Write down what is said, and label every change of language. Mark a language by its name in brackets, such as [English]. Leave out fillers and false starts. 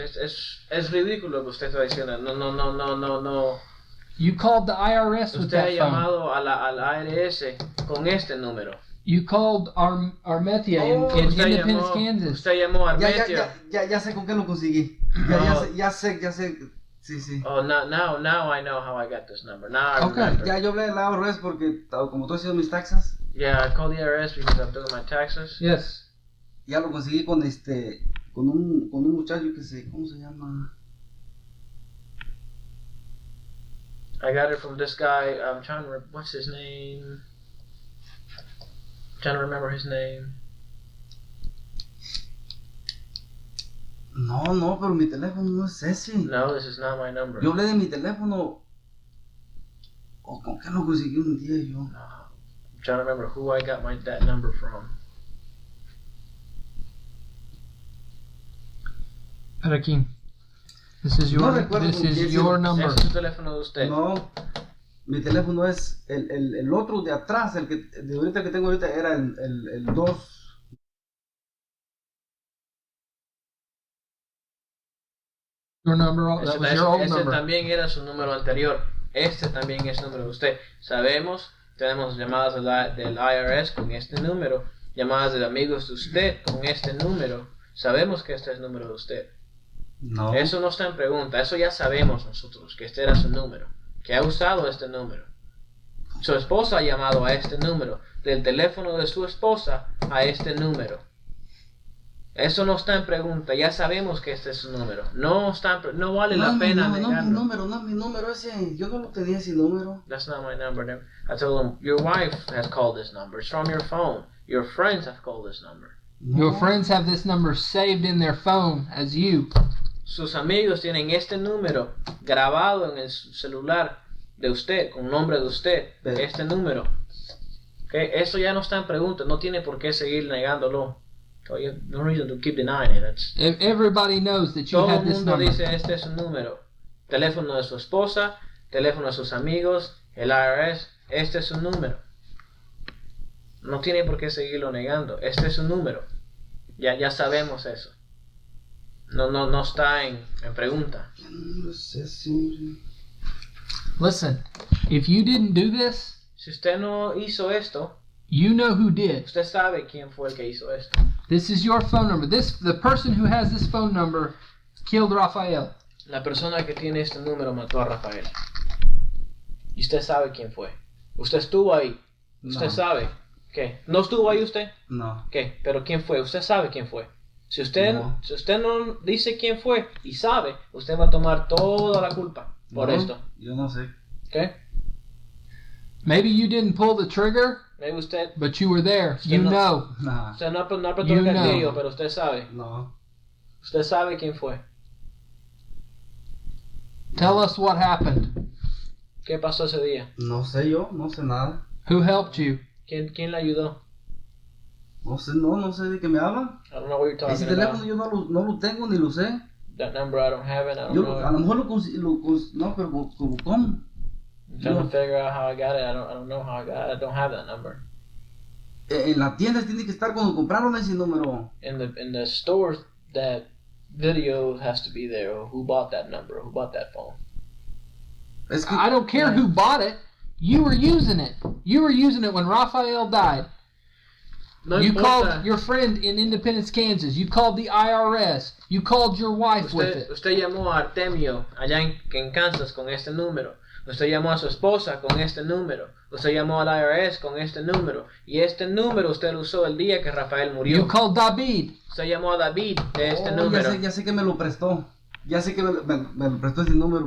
[Spanish] Es ridículo lo que usted está diciendo. No. [English] You called the IRS with [Spanish] Usted ha [English] that phone. [Spanish] llamado al ARS con este número. [English] You called Armetia in Independence, Kansas. [Spanish] Usted llamó a Armetia. Ya sé con qué lo conseguí. Ya sé. Sí. [English] Oh, now I know how I got this number. Now I remember. [Spanish] Ya yo hablé al IRS porque como tú has haciendo mis taxas. [English] Yeah, I called the IRS because I'm doing my taxes. Yes. [Spanish] Ya lo conseguí con un muchacho que ¿cómo se llama? [English] I got it from this guy. I'm trying to remember what's his name. I'm trying to remember his name. [Spanish] No, pero mi teléfono no es ese. [English] No, this is not my number. [Spanish] Yo hablé de mi teléfono. ¿O con qué lo conseguí un día yo? No. [English] I'm trying to remember who I got that number from. [Spanish] Pero aquí. [English] This is your number. [Spanish] Ese es su teléfono de usted. No, mi teléfono es el otro de atrás, el que de ahorita que tengo ahorita era el 2. [English] Your number, that was your old [Spanish] ese [English] number. [Spanish] También era su número anterior. Este también es el número de usted. Sabemos, tenemos llamadas del IRS con este número, llamadas de amigos de usted con este número. sabemos que este es el número de usted. No. Eso no está en pregunta, eso ya sabemos nosotros, que este era su número, que ha usado este número. Su esposa ha llamado a este número, del teléfono de su esposa a este número. Eso no está en pregunta, ya sabemos que este es su número. No vale la pena negarlo. Mi número ese, yo no lo tenía ese número. [English] That's not my number. I told him, your wife has called this number. It's from your phone. Your friends have called this number. No. Your friends have this number saved in their phone as you. [Spanish] Sus amigos tienen este número grabado en el celular de usted, con nombre de usted, este número. Okay? Eso ya no está en pregunta, no tiene por qué seguir negándolo. [English] So you have no reason to keep denying it. Everybody knows that you have this number. [Spanish] Todo el mundo dice este es su número. Teléfono de su esposa, teléfono de sus amigos, el IRS, este es su número. No tiene por qué seguirlo negando. Este es su número. Ya sabemos eso. No está en pregunta. [English] Listen, if you didn't do this, [Spanish] si usted no hizo esto, [English] you know who did. [Spanish] Usted sabe quién fue el que hizo esto. [English] This is your phone number. The person who has this phone number killed Rafael. [Spanish] La persona que tiene este número mató a Rafael. Y usted sabe quién fue. Usted estuvo ahí. Usted sabe. ¿Qué? ¿No estuvo ahí usted? No. ¿Qué? ¿Pero quién fue? Usted sabe quién fue. Si usted no dice quién fue y sabe, usted va a tomar toda la culpa por esto. Yo no sé. ¿Qué? [English] Maybe you didn't pull the trigger, maybe [Spanish] usted, [English] but you were there. You know. Nah. [Spanish] Usted no apretó el gatillo, pero usted sabe. No. Usted sabe quién fue. [English] Tell us what happened. [Spanish] ¿Qué pasó ese día? No sé yo, no sé nada. [English] Who helped you? [Spanish] ¿Quién le ayudó? No sé de qué me hablan. [English] I don't know what you're talking [Spanish] Ese [English] about. [Spanish] teléfono yo no lo tengo ni lo sé. [English] That number I don't have it. I don't know. [Spanish] A lo mejor no, pero ¿cómo? [English] I'm trying to figure out how I got it. I don't know how I got it. I don't have that number. [Spanish] En la tienda tiene que estar cuando compraron ese número. [English] In the stores, that video has to be there. Or who bought that number? Who bought that phone? I don't care who bought it. You were using it. You were using it when Rafael died. [Spanish] No [English] you [Spanish] importa. [English] Called your friend in Independence, Kansas. You called the IRS. You called your wife with it. [Spanish] Usted llamó a Artemio allá en Kansas con este número. Usted llamó a su esposa con este número. Usted llamó al IRS con este número. Y este número usted lo usó el día que Rafael murió. [English] You called David. [Spanish] Usted llamó a David de este número. Ya sé que me lo prestó. Ya sé que me lo prestó ese número.